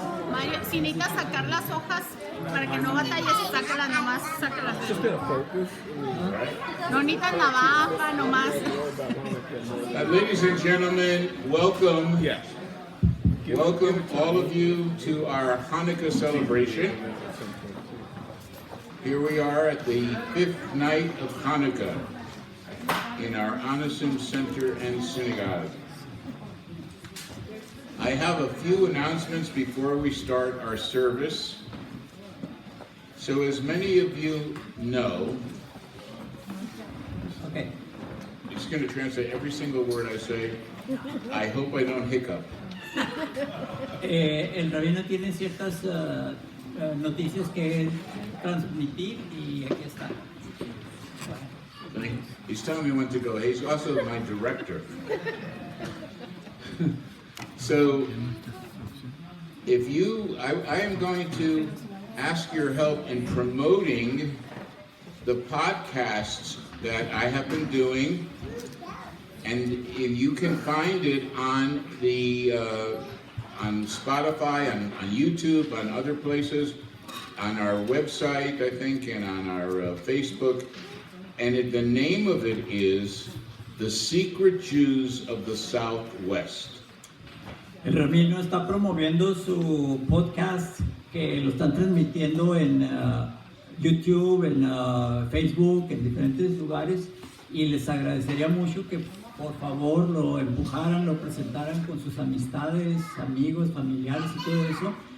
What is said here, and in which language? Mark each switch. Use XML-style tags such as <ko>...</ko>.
<es>Mario, si necesitas sacar las hojas para que no batalles, sácalas nomás, sácalas. No necesitas navaja, nomás.</es> <en>ladies and gentlemen, welcome. Yes. Welcome all of you to our Hanukkah celebration. Here we are at the 5th night of Hanukkah in our Anisim Center and Synagogue. I have a few announcements before we start our service. So as many of you know, Okay. it's going to translate every single word I say. I hope I don't hiccup.</en> <es>El rabino tiene ciertas noticias que transmitir y aquí está.</es> <en>He's telling me when to go. He's also my director. So, if you, I am going to ask your help in promoting the podcasts that I have been doing, and you can find it on the on Spotify, on YouTube, on other places, on our website, I think, and on our Facebook. And the name of it is The Secret Jews of the Southwest.</en> <es>El rabino está promoviendo su podcast que lo están transmitiendo en YouTube, en Facebook, en diferentes lugares, y les agradecería mucho que por favor lo empujaran, lo presentaran con sus amistades, amigos, familiares y todo eso.</es>